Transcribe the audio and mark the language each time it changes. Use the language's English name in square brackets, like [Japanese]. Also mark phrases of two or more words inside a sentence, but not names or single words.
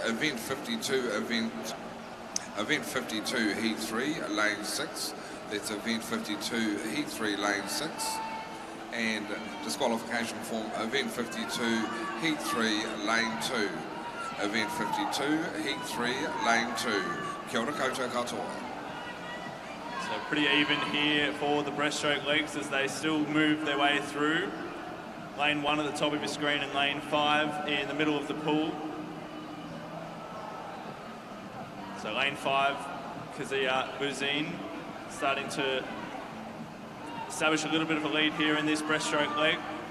[English] Event 52, event 52, heat 3, lane 6. That's event 52, heat 3, lane 6. And disqualification form, event 52, heat 3, lane 2. Event 52, heat 3, lane 2. [Māori] Kia ora koutou katoa. [English] So pretty even here for the breaststroke legs as they still move their way through. Lane 1 at the top of your screen and lane 5 in the middle of the pool. So lane 5, Kazia Bouzine starting to establish a little bit of a lead here in this breaststroke leg.